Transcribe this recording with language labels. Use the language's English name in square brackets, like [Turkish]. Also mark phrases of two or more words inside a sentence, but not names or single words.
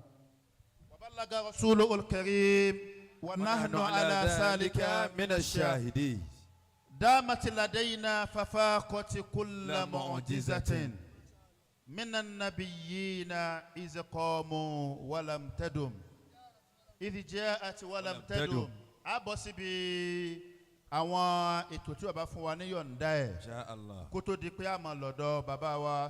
[Arabic] وبلغ رسوله الكريم ونحن على ذلك من الشاهدين. دامت لدينا ففاقت كل معجزة من النبيين إذ قاموا ولم تدم إذ جاءت ولم تدم. [Yoruba] أبصبي àwọn ètò tí bàbá fún wa ní yọ̀ǹda ẹ̀ kó tó di pé a máa lọ́dọ̀ bàbá wa